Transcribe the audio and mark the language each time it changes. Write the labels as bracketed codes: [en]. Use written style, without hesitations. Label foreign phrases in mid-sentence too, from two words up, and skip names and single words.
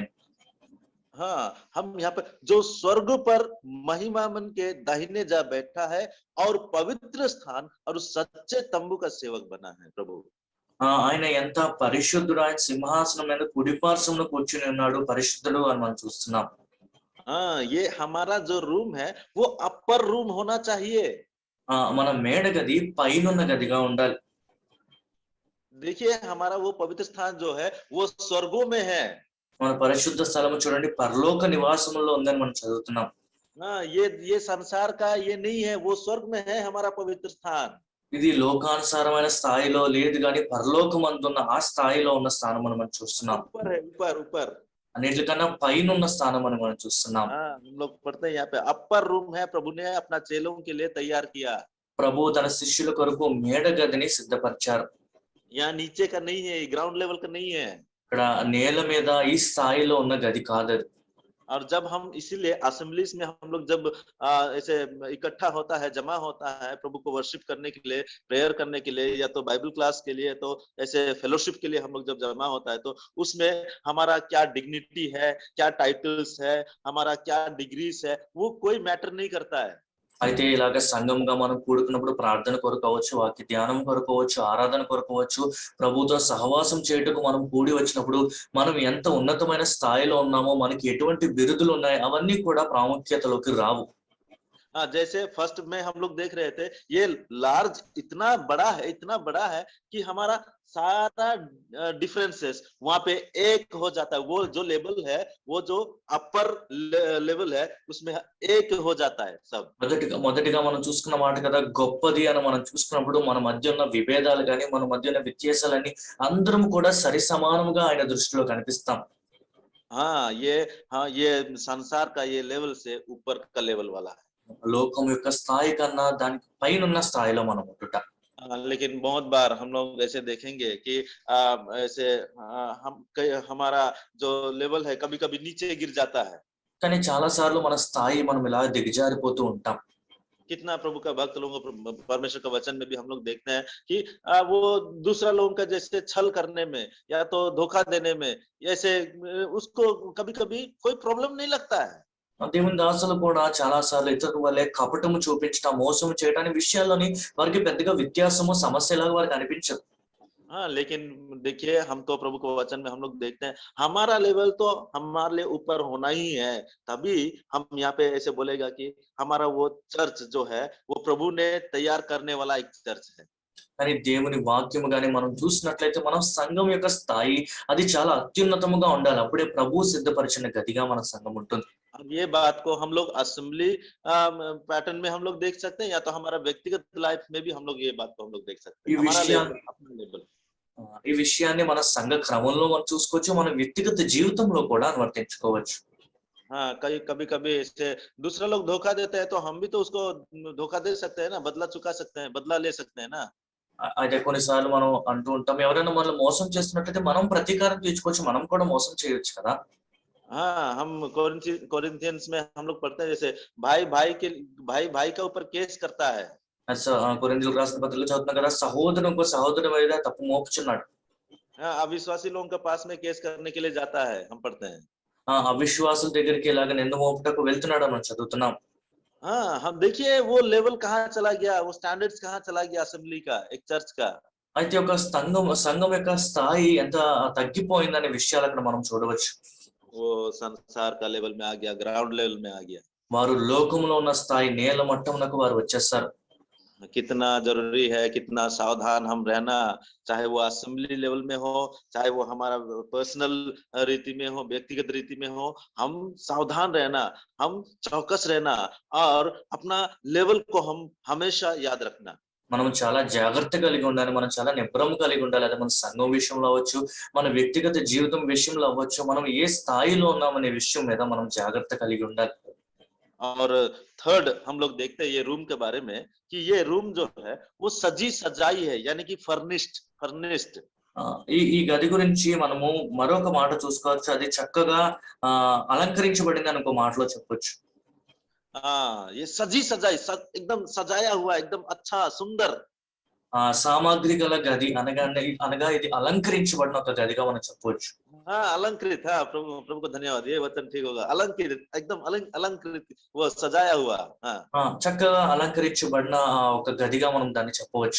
[hi] हाँ, हम यहाँ पर जो स्वर्ग पर महिमा मन के दाहिने जा बैठा है और पवित्र स्थान और उस सच्चे तंबू का सेवक बना है प्रभु। [te] ఆయన ఎంత పరిశుద్ధుడు! ఆయన సింహాసనం మీద కుడిపార్శ్వమున కూర్చుని ఉన్నాడు, పరిశుద్ధుడు అని మనం చూస్తున్నాం. [hi] हाँ, ये हमारा जो रूम है वो [en] upper room [hi] होना चाहिए। [te] మన మేడ గది పైనున్న గదిగా ఉండాలి. [hi] देखिए, हमारा वो पवित्र स्थान जो है वो स्वर्गों में है। [te] మన పరిశుద్ధ స్థలము చూడండి పరలోక నివాసములో ఉందని మనం చదువుతున్నాం. [hi] हाँ, ये संसार का ये नहीं है, वो स्वर्ग में है हमारा पवित्र स्थान। [te] ఇది లోకానుసారమైన స్థాయిలో లేదు, కానీ పరలోకమందున్న ఆ స్థాయిలో ఉన్న స్థానం మనం చూస్తున్నాం. [hi] ऊपर है, ऊपर ऊपर [te] అన్నిటికన్నా పైన ఉన్న స్థానం అని మనం చూస్తున్నాం. [hi] हम लोग पढ़ते हैं यहाँ पे [en] upper room [hi] है, प्रभु ने अपना चेलों के लिए तैयार किया। [te] ప్రభు తన శిష్యుల కొరకు మేడ గదిని సిద్ధపరిచారు. [hi] यहाँ नीचे का नहीं है, [en] ground level [hi] का नहीं है। [te] ఇక్కడ నేల మీద ఈ స్థాయిలో ఉన్న గది కాదు. [hi] और जब हम इसीलिए असेंबलीज में हम लोग जब ऐसे इकट्ठा होता है, जमा होता है प्रभु को वर्शिप करने के लिए, प्रेयर करने के लिए, या तो [en] Bible class [hi] के लिए, तो ऐसे फेलोशिप के लिए हम लोग जब जमा होता है, तो उसमें हमारा क्या डिग्निटी है, क्या टाइटल्स है, हमारा क्या डिग्रीज है, वो कोई मैटर नहीं करता है। [te] అయితే ఇలాగ సంఘంగా మనం కూడుకున్నప్పుడు ప్రార్థన కొరకు అవ్వచ్చు, వాక్య ధ్యానం కొరకు అవ్వచ్చు, ఆరాధన కొరకు అవ్వచ్చు, ప్రభుతో సహవాసం చేయుటకు మనం కూడి వచ్చినప్పుడు మనం ఎంత ఉన్నతమైన స్థాయిలో ఉన్నామో, మనకి ఎటువంటి బిరుదులు ఉన్నాయి, అవన్నీ కూడా ప్రాముఖ్యతలోకి రావు. [hi] हाँ, जैसे फर्स्ट में हम लोग देख रहे थे, ये लार्ज इतना बड़ा है कि हमारा सारा डिफरेंसेस वहां पे एक हो जाता है। वो जो लेवल है, वो जो [en] upper level [hi] है, उसमें एक हो जाता है सब। [te] మొదటిగా మనం చూసుకున్న మాట కదా, గొప్పది అని మనం చూసుకున్నప్పుడు మన మధ్య ఉన్న విభేదాలు కానీ, మన మధ్య ఉన్న వ్యత్యాసాలన్నీ అందరం కూడా సరి సమానంగా ఆయన దృష్టిలో కనిపిస్తాం. [hi] हाँ, ये संसार का ये लेवल से ऊपर का लेवल वाला है। [te] లోకం యొక్క స్థాయి కన్నా దానికి పైన ఉన్న స్థాయిలో మనం ఉంటుట. [hi] लेकिन बहुत बार हम लोग ऐसे देखेंगे कि ऐसे हमारा जो लेवल है कभी कभी नीचे गिर जाता है। [te] కానీ చాలా సార్లు మన స్థాయి మనం ఇలా దిగజారిపోతూ ఉంటాం. [hi] कितना प्रभु का भक्त लोगों को परमेश्वर का वचन में भी हम लोग देखते हैं कि वो दूसरा लोगों का जैसे छल करने में या तो धोखा देने में, ऐसे उसको कभी कभी कोई प्रॉब्लम नहीं लगता है। [te] దేవుని దాసులు కూడా చాలా సార్లు ఇతరుల వల్లే కపటము చూపించడం, మోసము చేయడానికి విషయాల్లోని వారికి పెద్దగా వ్యత్యాసము సమస్యలాగా వారికి అనిపించదు. [hi] हाँ, लेकिन देखिए, हम तो प्रभु को वचन में हम लोग देखते हैं हमारा लेवल तो हमारे लिए ऊपर होना ही है। तभी हम यहाँ पे ऐसे बोलेगा कि हमारा वो चर्च जो है वो प्रभु ने तैयार करने वाला एक चर्च है। [te] కానీ దేవుని వాక్యము గాని మనం చూసినట్లయితే మనం సంఘం యొక్క స్థాయి అది చాలా అత్యున్నతముగా ఉండాలి. అప్పుడే ప్రభు సిద్ధపరిచిన గదిగా మన సంఘం ఉంటుంది. [hi] अब ये बात को हम लोग [en] assembly pattern [hi] में हम लोग देख सकते हैं, या तो हमारा व्यक्तिगत लाइफ में भी हम लोग ये बात को हम लोग देख सकते हैं। हमारा लेवल, अपना लेवल, [te] ఈ విషయాన్ని మన సంఘ క్రమంలో మనం చూసుకోవచ్చు, మన వ్యక్తిగత జీవితంలో కూడా అనువర్తించుకోవచ్చు. [hi] हाँ, कभी कभी इससे दूसरा लोग धोखा देते हैं तो हम भी तो उसको धोखा दे सकते हैं ना, बदला चुका सकते हैं, बदला ले सकते हैं ना। [te] అయితే కొన్నిసార్లు మనం అంటూ ఉంటాం ఎవరైనా మనల్ని మోసం చేస్తున్నట్లయితే మనం ప్రతీకారం తీర్చుకోవచ్చు, మనం కూడా మోసం చేయొచ్చు కదా. [hi] हाँ, हम कोरिन्थियंस में हम लोग पढ़ते हैं जैसे भाई भाई के ऊपर केस करता है। [te] కొరింథీయులకు రాసిన పత్రికలో చదువుతున్నాం కదా, సహోదరుడు ఇంకో సహోదరుడి మీద తప్పు మోపుచున్నాడు. [hi] हाँ, अविश्वासी लोगों के पास में केस करने के लिए जाता है, हम पढ़ते हैं। [te] అవిశ్వాసుల దగ్గరికి ఇలాగ నింద మోపుటకు వెళ్తున్నాడు అని మనం చదువుతున్నాం. [hi] हाँ, हम देखिए वो लेवल कहाँ चला गया, वो स्टैंडर्ड्स कहाँ चला गया असेंबली का, एक चर्च का। [te] అయితే ఒక సంఘం యొక్క స్థాయి ఎంత తగ్గిపోయిందనే విషయాలు అక్కడ మనం చూడవచ్చు. [hi] वो संसार का लेवल में आ गया, [en] ground level [hi] में आ गया। [te] వారు లోకంలో ఉన్న స్థాయి నేల మట్టమునకు వారు వచ్చేస్తారు. [hi] कितना जरूरी है, कितना सावधान हम रहना, चाहे वो [en] assembly level [hi] में हो, चाहे वो हमारा पर्सनल रीति में हो, व्यक्तिगत रीति में हो, हम सावधान रहना, हम चौकस रहना और अपना लेवल को हम हमेशा याद रखना। [te] మనం చాలా జాగ్రత్త కలిగి ఉండాలి, మనం చాలా నిబ్రం కలిగి ఉండాలి. అదే మన సంఘం విషయంలో అవ్వచ్చు, మన వ్యక్తిగత జీవితం విషయంలో అవ్వచ్చు, మనం ఏ స్థాయిలో ఉన్నామనే విషయం మీద మనం జాగ్రత్త కలిగి ఉండాలి. [hi] और थर्ड हम लोग देखते हैं ये रूम के बारे में कि ये रूम जो है वो सजी सजाई है, यानी कि फर्निश्ड। [te] ఈ గది గురించి మనము మరొక మాట చూసుకోవచ్చు, అది చక్కగా అలంకరించబడింది అని ఒక మాటలో చెప్పొచ్చు. [hi] ये सजी सजाई एकदम सजाया हुआ, एकदम अच्छा सुंदर। [te] సామాగ్రి గల గది అనగా ఇది అలంకరించబడిన ఒక గదిగా మనం చెప్పొచ్చు. [hi] हाँ, अलंकृत। हाँ, प्रभु को धन्यवाद, ये वचन ठीक होगा, अलंकृत, एकदम अलंकृत, वो सजाया हुआ। हाँ, [te] చక్కగా అలంకరించబడిన ఒక గదిగా మనం దాన్ని చెప్పవచ్చు.